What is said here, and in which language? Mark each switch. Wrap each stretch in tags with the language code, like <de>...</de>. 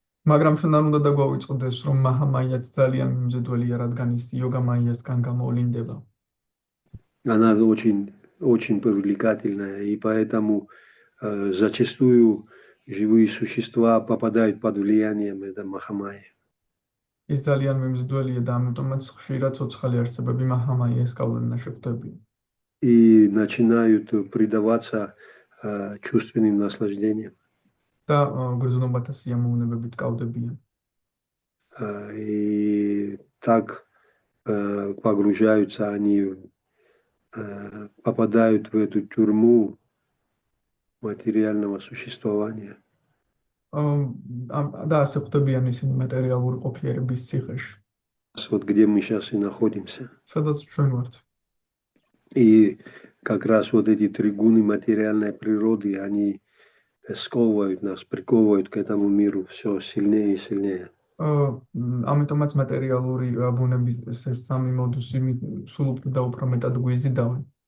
<ka>მაგრამ ჩვენ არ უნდა დაგვავიწყდეს, რომ მაჰამაიაც ძალიან მიმზიდველია, რადგან ის იოგა მაიასგან გამოვლინდება.</ka> <ru>Она очень привлекательная, и поэтому зачастую живые существа попадают под влиянием этой Махамайи.</ru> <ka>ის ძალიან მიმზიდველია და ამიტომაც ხშირად ცოცხალი არსებები მაჰამაიას გავლენა შეხვდებიან.</ka> <ru>И начинают предаваться чувственным наслаждениям.</ru> <ka>და გრძნობათა სიამოვნებებით კავდებიან.</ka> <ru>И так погружаются они, попадают в эту тюрьму материального существования.</ru> <ka>და ასე ხვდებიან ისინი მატერიალური ყოფიერების ციხეში.</ka> <ru>Вот где мы сейчас и находимся.</ru> <ka>სადაც ჩვენ ვართ.</ka> <ru>И как раз вот эти три гуны материальной природы, они сковывают нас, приковывают к этому миру все сильнее и сильнее.</ru> <ka>ამიტომაც მატერიალური ბუნების ეს სამი მოდუსი სულ უფრო და უფრო მეტად გვიზიდავენ.</ka>